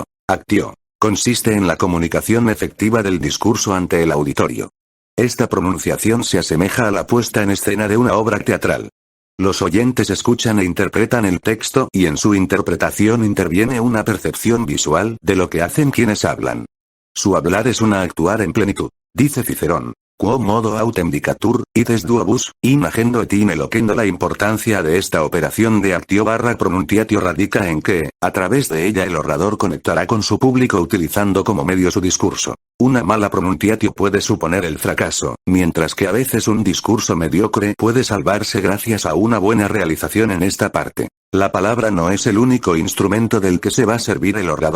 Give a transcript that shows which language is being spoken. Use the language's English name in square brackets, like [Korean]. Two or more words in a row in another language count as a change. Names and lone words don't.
[Spanish] Actio consiste en la comunicación efectiva del discurso ante el auditorio. Esta pronunciación se asemeja a la puesta en escena de una obra teatral. Los oyentes escuchan e interpretan el texto y en su interpretación interviene una percepción visual de lo que hacen quienes hablan. Su hablar es una actuar en plenitud. [Latin] Dice Cicerón: quo modo autem dicatur, ides duobus, in agendo et in eloquendo. [Spanish] La importancia de esta operación de actio / pronunciatio radica en que, a través de ella el orador conectará con su público utilizando como medio su discurso. Una mala pronunciatio puede suponer el fracaso, mientras que a veces un discurso mediocre puede salvarse gracias a una buena realización en esta parte. La palabra no es el único instrumento del que se va a servir el orador.